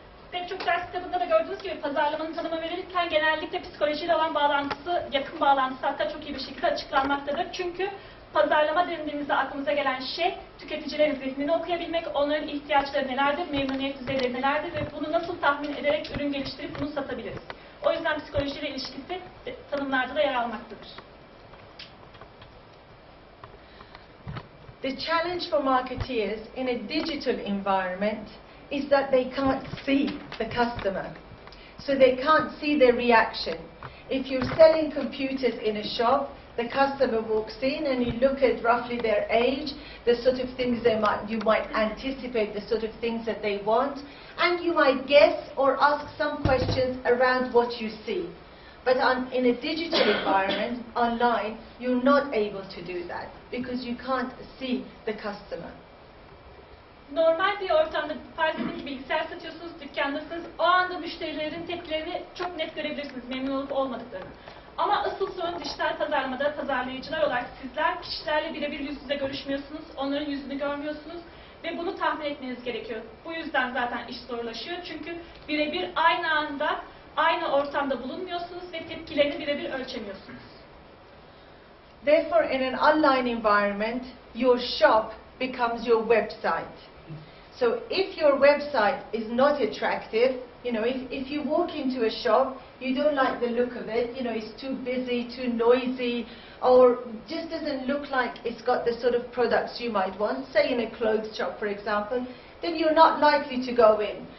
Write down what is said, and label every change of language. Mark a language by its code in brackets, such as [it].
[tr] Pek çok ders kitabında da gördüğünüz gibi pazarlamanın tanımı verilirken genellikle psikolojiyle olan bağlantısı, yakın bağlantısı hatta çok iyi bir şekilde açıklanmaktadır. Çünkü pazarlama dediğimizde aklımıza gelen şey tüketicilerin zihnini okuyabilmek, onların ihtiyaçları nelerdir, memnuniyet düzeyleri nelerdir ve bunu nasıl tahmin ederek ürün geliştirip bunu satabiliriz. O yüzden psikolojiyle ilişkisi tanımlarda da yer almaktadır. [en] The challenge for marketeers in a digital environment is that they can't see the customer. So they can't see their reaction. If you're selling computers in a shop, the customer walks in and you look at roughly their age, the sort of things you might anticipate, the sort of things that they want, and you might guess or ask some questions around what you see. But in a digital environment, online, you're not able to do that because you can't see the customer. [tr] Normal bir ortamda farz edin ki bilgisayar satıyorsunuz, dükkandasınız, o anda müşterilerin tepkilerini çok net görebilirsiniz, memnun olup olmadıklarını. Ama asıl sorun dijital pazarlamada pazarlayıcılar olarak sizler kişilerle birebir yüz yüze görüşmüyorsunuz, onların yüzünü görmüyorsunuz ve bunu tahmin etmeniz gerekiyor. Bu yüzden zaten iş zorlaşıyor çünkü birebir aynı anda, aynı ortamda bulunmuyorsunuz ve tepkilerini birebir ölçemiyorsunuz. [en] Therefore, in an online environment, your shop becomes your website. So if your website is not attractive, you know, if you walk into a shop, you don't like the look of it, you know, it's too busy, too noisy, or just doesn't look like it's got the sort of products you might want, say in a clothes shop, for example, then you're not likely to go in.